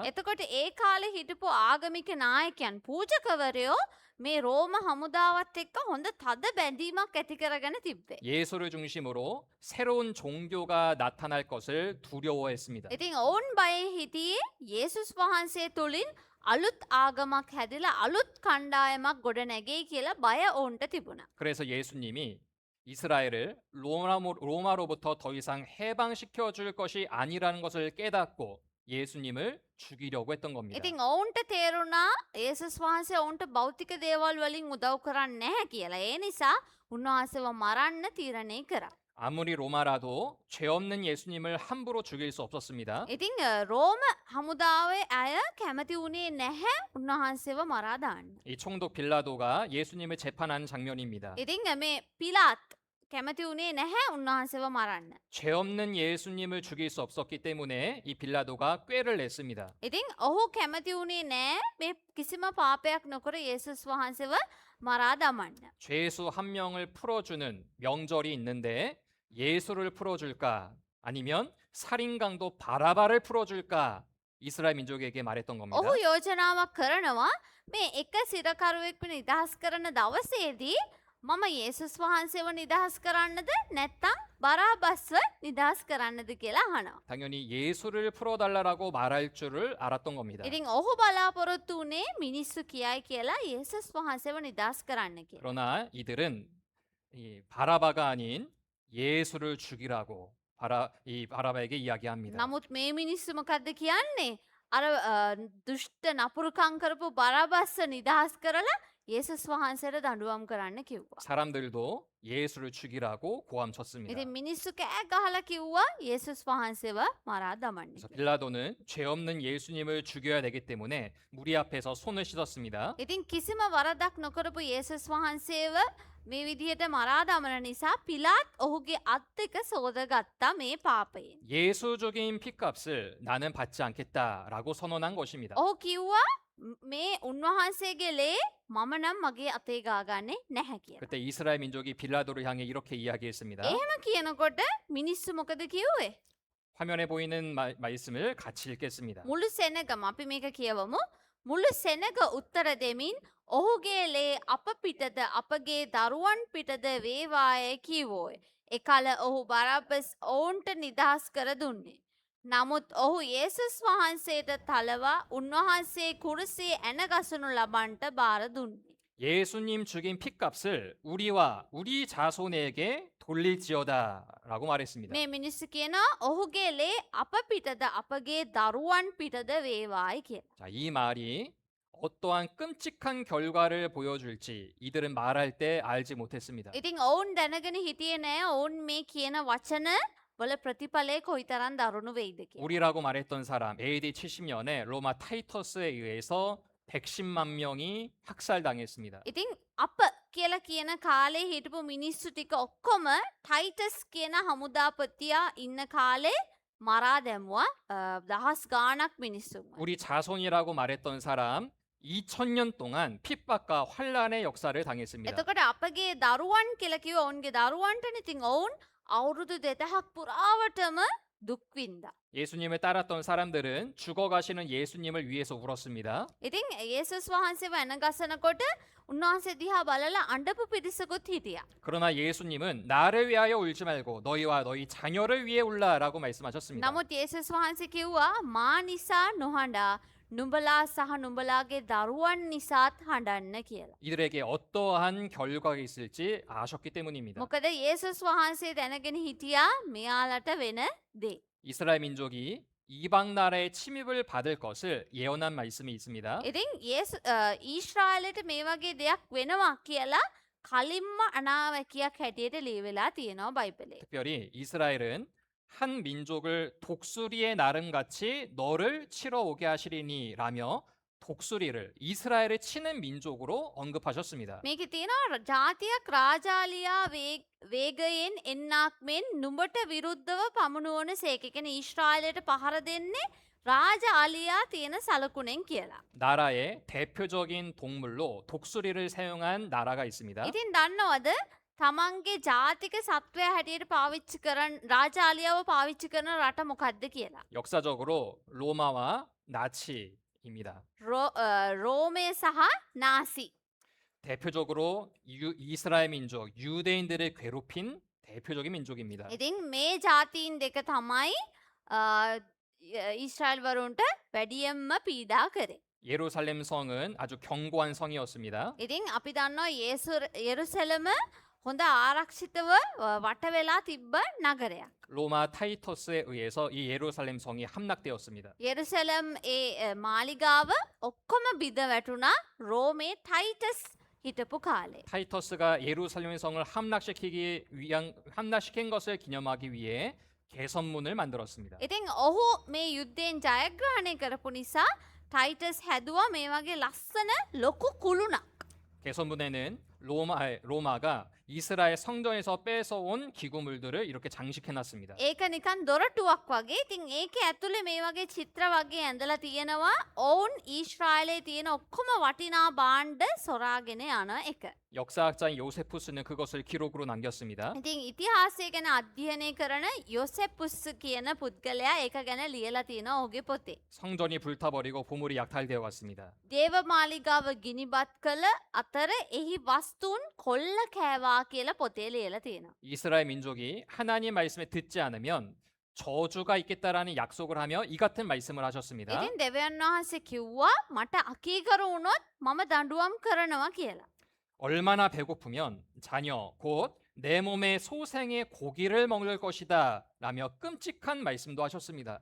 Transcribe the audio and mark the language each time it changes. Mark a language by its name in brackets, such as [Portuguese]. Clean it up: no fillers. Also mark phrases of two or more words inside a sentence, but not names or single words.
[Sinhala] එතකොට ඒ කාලේ හිටපු ආගමික නායකයන් පූජකවරයෝ මේ රෝම හමුදාවත් එක්ක හොඳ තද බැඳීමක් ඇති කරගෙන තිබ්බේ. [Korean] 예수를 중심으로 새로운 종교가 나타날 것을 두려워했습니다. [Sinhala] ඉතින් ඔවුන් බයේ හිටියේ යේසුස් වහන්සේ තුලින් අලුත් ආගමක් හැදිලා අලුත් කණ්ඩායමක් ගොඩ නැගෙයි කියලා බය ඔවුන්ට තිබුණා. [Korean] 그래서 예수님이 이스라엘을 로마로부터 더 이상 해방시켜 줄 것이 아니라는 것을 깨닫고 예수님을 죽이려고 했던 겁니다. [Sinhala] ඉතින් ඔවුන්ට තේරුණා යේසුස් වහන්සේ ඔවුන්ට භෞතික දේවල් වලින් උදව් කරන්නේ නැහැ කියලා. ඒ නිසා උන්වහන්සේව මරන්න තීරණය කරා. [Korean] 아무리 로마라도 죄 없는 예수님을 함부로 죽일 수 없었습니다. [Sinhala] ඉතිං රෝම හමුදාවේ අය කැමති වුණේ නැහැ උන්වහන්සේව මරා දාන්න. [Korean] 이 총독 빌라도가 예수님을 재판하는 장면입니다. [Sinhala] ඉතිං මේ පිලාත් කැමති වුණේ නැහැ උන්වහන්සේව මරන්න. [Korean] 죄 없는 예수님을 죽일 수 없었기 때문에 이 빌라도가 꾀를 냈습니다. [Sinhala] ඉතිං ඔහු කැමති වුණේ නෑ මේ කිසිම පාපයක් නොකර 예수ස් වහන්සේව මරා දමන්න. [Korean] 죄수 한 명을 풀어주는 명절이 있는데 예수를 풀어줄까 아니면 살인강도 바라바를 풀어줄까 이스라엘 민족에게 말했던 겁니다. [Sinhala] ඔහු යෝජනාවක් කරනවා මේ එක සිරකරුවෙක්ව නිදහස් කරන දවසේදී මම 예수ස් වහන්සේව නිදහස් කරන්නද නැත්තම් බරාබස්ව නිදහස් කරන්නද කියලා අහනවා. [Korean] 당연히 예수를 풀어달라고 말할 줄을 알았던 겁니다. [Sinhala] ඉතින් ඔහු බලාපොරොත්තු වුණේ මිනිස්සු කියයි කියලා 예수ස් වහන්සේව නිදහස් කරන්න කියලා. [Korean] 그러나 이들은 이 바라바가 아닌 예수를 죽이라고 이 바라바에게 이야기합니다. [Sinhala] නමුත් මේ මිනිස්සු මොකද්ද කියන්නේ? අර දුෂ්ට නපුරුකම් කරපු බරාබස්ව නිදහස් කරලා 예수ස් වහන්සේට දඬුවම් කරන්න කිව්වා. [Korean] 사람들도 예수를 죽이라고 고함쳤습니다. [Sinhala] ඉතින් මිනිස්සු කෑ ගහලා කිව්වා 예수ස් වහන්සේව මරා දමන්න. [Korean] 그래서 빌라도는 죄 없는 예수님을 죽여야 되기 때문에 무리 앞에서 손을 씻었습니다. [Sinhala] ඉතින් කිසිම වරදක් නොකරපු 예수ස් වහන්සේව මේ විදිහට මරා දමන නිසා පිලාත් ඔහුගේ අත් එක සෝදගත්තා මේ පාපයෙන්. [Korean] 예수 죽인 핏값을 나는 받지 않겠다라고 선언한 것입니다. [Sinhala] ඔහු කිව්වා මේ උන්වහන්සේගේ ලේ මම නම් මගේ අතේ ගාගන්නේ නැහැ කියලා. [Korean] 그때 이스라엘 민족이 빌라도를 향해 이렇게 이야기했습니다. [Sinhala] එහෙම කියනකොට මිනිස්සු මොකද කිව්වේ? [Korean] 화면에 보이는 말씀을 같이 읽겠습니다. [Sinhala] මුළු සෙනගම අපි මේක කියවමු. මුළු සෙනග උත්තර දෙමින් ඔහුගේ ලේ අප පිටද අපගේ දරුවන් පිටද වේවාය කීවෝය. එකල ඔහු බරබ්බස් ඔවුන්ට නිදහස් කර දුන්නේ. නමුත් ඔහු 예수ස් වහන්සේට තලවා උන්වහන්සේ කුරුසියේ ඇනගසනු ලබන්ට බාර දුන්නේ. [Korean] 예수님 죽인 핏값을 우리와 우리 자손에게 돌릴지어다라고 말했습니다. [Sinhala] මේ මිනිස්සු කියනවා ඔහුගේ ලේ අප පිටද අපගේ දරුවන් පිටද වේවායි කියලා. [Korean] 자, 이 말이 어떠한 끔찍한 결과를 보여줄지 이들은 말할 때 알지 못했습니다. [Sinhala] ඉතින් ඔවුන් දැනගෙන හිටියේ නෑ ඔවුන් මේ කියන වචන වල ප්‍රතිඵලය කොයිතරම් දරුණු වෙයිද කියලා. [Korean] 우리라고 말했던 사람 AD 70년에 로마 타이터스에 의해서 110만 명이 학살당했습니다. [Sinhala] ඉතින් අප කියලා කියන කාලේ හිටපු මිනිස්සු ටික ඔක්කොම ටයිටස් කියන හමුදාපතියා ඉන්න කාලේ මරා දැමුවා දහස් ගාණක් මිනිස්සුන්ව. [Korean] 우리 자손이라고 말했던 사람 2000년 동안 핍박과 환란의 역사를 당했습니다. [Sinhala] එතකොට අපගේ දරුවන් කියලා කිව්ව ඔවුන්ගේ දරුවන්ටනේ ඉතින් ඔවුන් අවුරුදු 2000ක් පුරාවටම දුක් විඳා. [Korean] 예수님을 따랐던 사람들은 죽어가시는 예수님을 위해서 울었습니다. [Sinhala] ඉතින් 예수ස් වහන්සේව ඇනගසනකොට උන්වහන්සේ දිහා බලලා අඬපු පිරිසකුත් හිටියා. [Korean] 그러나 예수님은 나를 위하여 울지 말고 너희와 너희 자녀를 위해 울라라고 말씀하셨습니다. [Sinhala] නමුත් 예수ස් වහන්සේ කිව්වා මා නිසා නොහඬා නුඹලා සහ නුඹලාගේ දරුවන් නිසාත් හඬන්න කියලා. [Korean] 이들에게 어떠한 결과가 있을지 아셨기 때문입니다. [Sinhala] මොකද 예수ස් වහන්සේ දැනගෙන හිටියා මෙයාලට වෙන දේ. [Korean] 이스라엘 민족이 이방 나라의 침입을 받을 것을 예언한 말씀이 있습니다. [Sinhala] ඉතින් ඊශ්‍රායලට මේ වගේ දෙයක් වෙනවා කියලා කලින්ම අනාවැකියක් හැටියට ලියවිලා තියෙනවා බයිබලයේ. [Korean] 특별히 이스라엘은 한 민족을 독수리의 나름같이 너를 치러 오게 하시리니 라며 독수리를 이스라엘을 치는 민족으로 언급하셨습니다. [Sinhala] මේකේ තියෙනවා ජාතියක් රාජාලියා වේගයෙන් එන්නක් මෙන් නුඹට විරුද්ධව පමුණුවන සේකකෙන ඊශ්‍රායලයට පහර දෙන්නේ රාජාලියා තියෙන සලකුණෙන් කියලා. [Korean] 나라의 대표적인 동물로 독수리를 사용한 나라가 있습니다. [Sinhala] ඉතින් දන්නවද තමන්ගේ ජාතික සත්වය හැටියට පාවිච්චි කරන රාජාලියාව පාවිච්චි කරන රට මොකක්ද කියලා. [Korean] 역사적으로 로마와 나치입니다. [Sinhala] රෝමය සහ නාසි. [Korean] 대표적으로 이스라엘 민족, 유대인들을 괴롭힌 대표적인 민족입니다. [Sinhala] ඉතින් මේ ජාතීන් දෙක තමයි ඊශ්‍රායල් වරුන්ට වැඩියෙන්ම පීඩා කරේ. [Korean] 예루살렘 성은 아주 견고한 성이었습니다. [Sinhala] ඉතින් අපි දන්නවා 예루සලම හොඳ ආරක්ෂිතව වට වෙලා තිබ්බ නගරයක්. [Korean] 로마 타이터스에 의해서 이 예루살렘 성이 함락되었습니다. [Sinhala] 예루සලම් ඒ මාලිගාව ඔක්කොම බිඳ වැටුණා රෝමේ ටයිටස් හිටපු කාලේ. [Korean] 타이터스가 예루살렘 성을 함락시킨 것을 기념하기 위해 개선문을 만들었습니다. [Sinhala] ඉතින් ඔහු මේ යුද්ධයෙන් ජයග්‍රහණය කරපු නිසා ටයිටස් හැදුවා මේ වගේ ලස්සන ලොකු කුළුණක්. [Korean] 개선문에는 로마가 이스라엘 성전에서 뺏어온 기구물들을 이렇게 장식해놨습니다. [Sinhala] ඒක නිකන් දොරටුවක් වගේ. ඉතින් ඒකේ ඇතුලේ මේ වගේ චිත්‍ර වගේ ඇඳලා තියෙනවා. ඔවුන් ඊශ්‍රායලයේ තියෙන ඔක්කොම වටිනා භාණ්ඩ සොරාගෙන යන එක. [Korean] 역사학자인 요세푸스는 그것을 기록으로 남겼습니다. [Sinhala] ඉතින් ඉතිහාසය ගැන අධ්‍යයනය කරන 요세푸스 කියන පුද්ගලයා ඒක ගැන ලියලා තියෙනවා ඔහුගේ පොතේ. [Korean] 성전이 불타버리고 보물이 약탈되어 갔습니다. [Sinhala] දේවමාලිගාව ගිනිබත් කළ අතර එහි වස්තුන් කොල්ල කෑවා කියලා පොතේ ලියලා තියෙනවා. [Korean] 이스라엘 민족이 하나님 말씀에 듣지 않으면 저주가 있겠다라는 약속을 하며 이 같은 말씀을 하셨습니다. [Sinhala] ඉතින් දෙවියන් වහන්සේ කිව්වා මට අකීකරු වුණොත් මම දඬුවම් කරනවා කියලා. [Korean] 얼마나 배고프면 자녀 곧 내 몸의 소생의 고기를 먹을 것이다 라며 끔찍한 말씀도 하셨습니다.